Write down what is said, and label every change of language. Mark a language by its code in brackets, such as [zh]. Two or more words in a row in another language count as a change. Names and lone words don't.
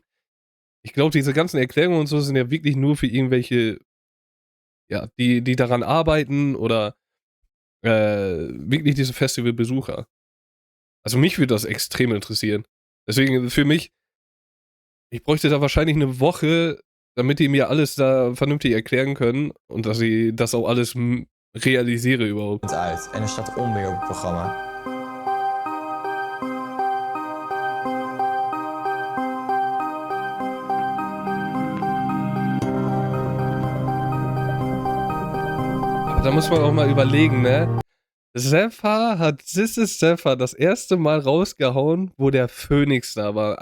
[de] Ich glaube, diese ganzen Erklärungen und so sind ja wirklich nur für irgendwelche, ja, die daran arbeiten oder wirklich diese Festivalbesucher. Also mich würde das extrem interessieren. Deswegen für mich, ich bräuchte da wahrscheinlich eine Woche, damit die mir alles da vernünftig erklären können und dass ich das auch alles realisiere überhaupt. [nl] Uit en er staat onweer op het programma. [de] Aber da muss man auch mal überlegen, ne? Zephyr hat This is Zephyr das erste Mal rausgehauen, wo der Phoenix da war.